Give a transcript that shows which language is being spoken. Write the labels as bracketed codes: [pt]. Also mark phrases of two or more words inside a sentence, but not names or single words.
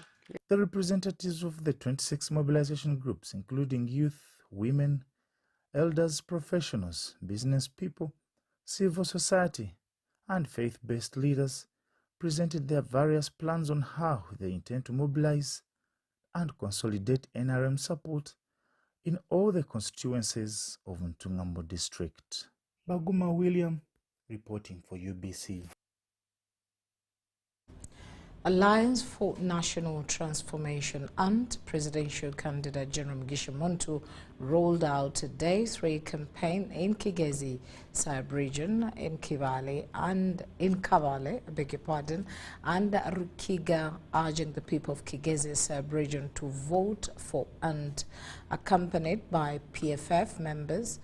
[en] The representatives of the 26 mobilization groups, including youth, women, elders, professionals, business people, civil society, and faith-based leaders, presented their various plans on how they intend to mobilize and consolidate NRM support in all the constituencies of Ntungambo district. Baguma William, reporting for UBC. Alliance for National Transformation and presidential candidate General Mugisha Muntu rolled out a Day 3 campaign in Kigezi sub-region, in Kabale, and Rukiga, urging the people of Kigezi sub-region to vote for, and accompanied by PFF members.